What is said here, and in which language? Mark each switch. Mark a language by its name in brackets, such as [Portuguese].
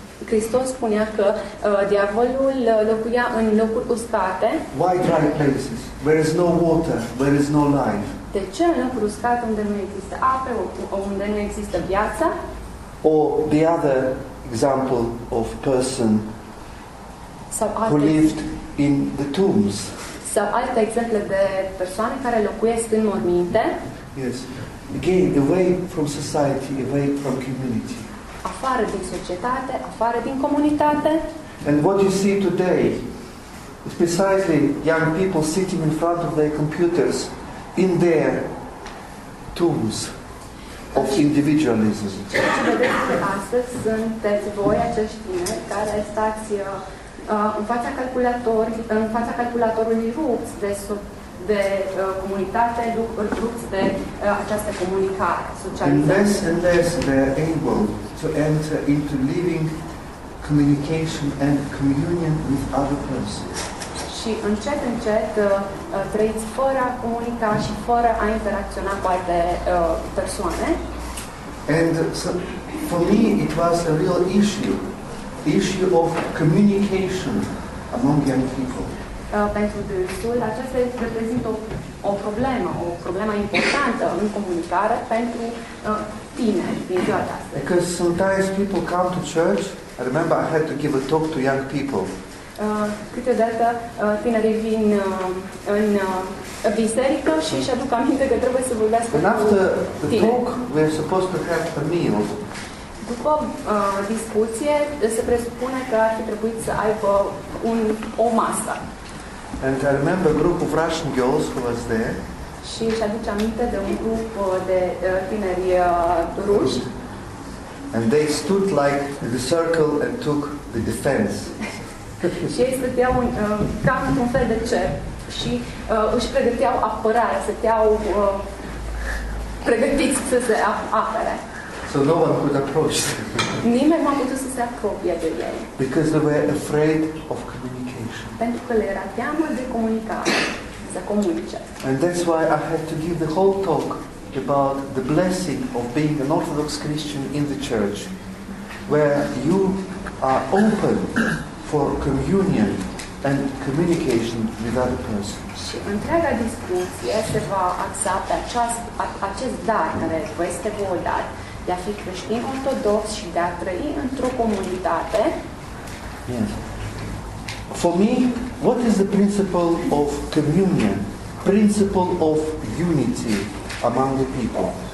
[Romanian] Hristos spunea că diavolul locuia în locuri uscate. [English] Why dry places? Where is no water, where is no life. [Romanian] De ce în locuri uscate unde nu există apă, unde nu există viața? [English] Or the other example of person who lived in the tombs. [Romanian] Sau alte exemple de persoane care locuiesc în morminte. [English] Yes. Again, away from society, away from community. [Romanian] Afară din societate, afară din comunitate. [English] And what you see today is precisely young people sitting in front of their computers in their tombs of individualism. [Romanian] Ce vedeți astăzi sunteți voi, acești tineri, care stați în fața calculatorului rupți de comunitate, rupți de această comunicare, socializare. [English] And less they are able to enter into living communication and communion with other persons. [Romanian] Și încet trăiți fără a comunica și fără a interacționa cu alte persoane. [English] And so, for me it was a real issue of communication among young people. [Romanian] Pentru dânsul, aceasta reprezintă o problemă importantă în comunicare pentru tineri din ziua de astăzi. [English] Because sometimes people come to church. I remember I had to give a talk to young people. [Romanian] Câteodată tinerii vin în biserică și își aduc aminte că trebuie să vorbească cu tineri. [English] And after the talk, we are supposed to have a meal. [Romanian] După discuție, se presupune că ar fi trebuit să aibă o masă. [English] And I remember a group of Russian girls who was there. [Romanian] Și își aduce aminte de un grup de tineri ruși. [English] And they stood like in the circle and took the defense. [Romanian] Și ei stăteau ca într-un fel de cer și își pregăteau apărarea, stăteau pregătiți să se apere. [English] So no one could approach them. [Romanian] Nimeni nu a putut să se apropie de ei. [English] Because they were afraid of communication. [Romanian] Pentru că le era teamă de comunicare, să comunice. [English] And that's why I had to give the whole talk about the blessing of being an Orthodox Christian in the church, where you are open for communion and communication with other persons. [Romanian] Și întreaga discuție se va axa pe acest dar care vă este vouă dat, de a fi creștin ortodox și de a trăi într-o comunitate. [English] Yes. For me, what is the principle of communion? Principle of unity among the people.